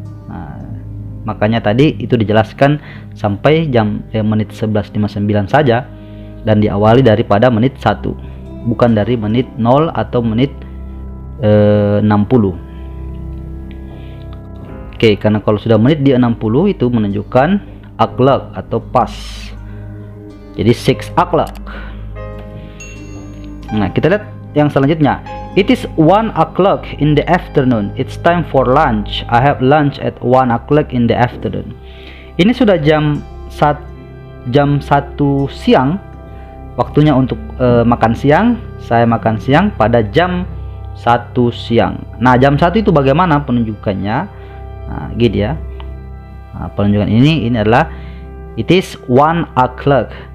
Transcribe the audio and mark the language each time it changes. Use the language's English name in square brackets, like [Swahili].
[Indonesian] Nah, makanya tadi itu dijelaskan sampai menit 11.59 saja, dan diawali daripada menit 1, bukan dari menit 0 atau menit 60. Oke, karena kalau sudah menit di 60 itu menunjukkan o'clock atau pas. Jadi 6 o'clock. Nah, kita lihat yang selanjutnya. [English] It is 1 o'clock in the afternoon. It's time for lunch. I have lunch at 1 o'clock in the afternoon. [Indonesian] Ini sudah jam 1 siang. Waktunya untuk makan siang. Saya makan siang pada jam 1 siang. Nah, jam 1 itu bagaimana penunjukannya? Nah, gitu ya. Nah, penunjukan ini adalah [English] it is 1 o'clock.